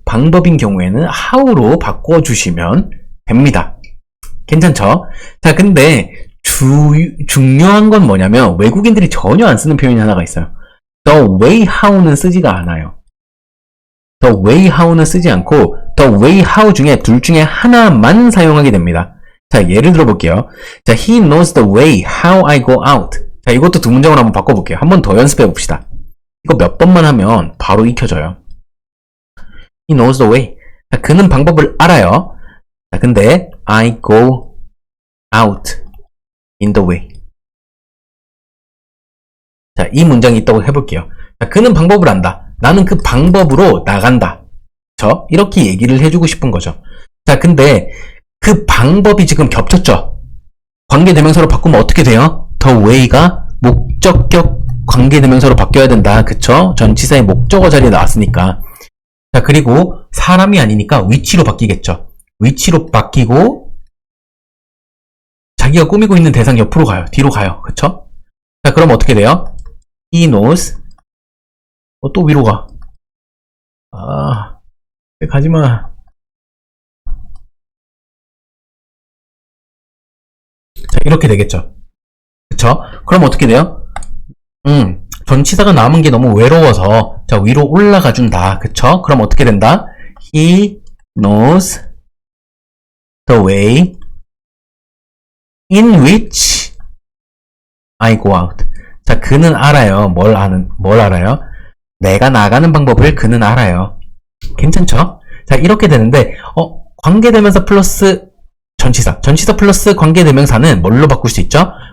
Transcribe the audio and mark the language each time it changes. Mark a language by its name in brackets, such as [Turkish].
[Korean] 방법인 경우에는 how로 바꿔주시면 됩니다. 괜찮죠? 자, 근데 중요한 건 뭐냐면 외국인들이 전혀 안 쓰는 표현이 하나가 있어요. the way how는 쓰지가 않아요. the way how는 쓰지 않고 the way how 중에 둘 중에 하나만 사용하게 됩니다. 자, 예를 들어 볼게요. [English] 자, he knows the way how I go out. [Korean] 자, 이것도 두 문장으로 한번 바꿔볼게요. 한 번 더 연습해 봅시다. 이거 몇 번만 하면 바로 익혀져요. [English] He knows the way. [Korean] 자, 그는 방법을 알아요. [English] 자, 근데 I go out in the way. [Korean] 자, 이 문장이 있다고 해볼게요. 자, 그는 방법을 안다. 나는 그 방법으로 나간다. 이렇게 얘기를 해주고 싶은 거죠. 자, 근데 그 방법이 지금 겹쳤죠? 관계대명사로 바꾸면 어떻게 돼요? the way가 목적격 관계대명사로 바뀌어야 된다. 그쵸? 전치사의 목적어 자리에 나왔으니까. 자, 그리고 사람이 아니니까 위치로 바뀌겠죠. 위치로 바뀌고 자기가 꾸미고 있는 대상 옆으로 가요. 뒤로 가요. 그쵸? 자, 그럼 어떻게 돼요? [English] He knows. [Korean] 또 위로 가. 가지마. 자, 이렇게 되겠죠. 그쵸? 그럼 어떻게 돼요? 전치사가 남은 게 너무 외로워서 자, 위로 올라가 준다. 그쵸? 그럼 어떻게 된다? [English] He knows the way in which I go out. [Korean] 자, 그는 알아요. 뭘 알아요? 내가 나가는 방법을 그는 알아요. 괜찮죠? 자, 이렇게 되는데, 관계대명사 플러스 전치사 플러스 관계대명사는 뭘로 바꿀 수 있죠?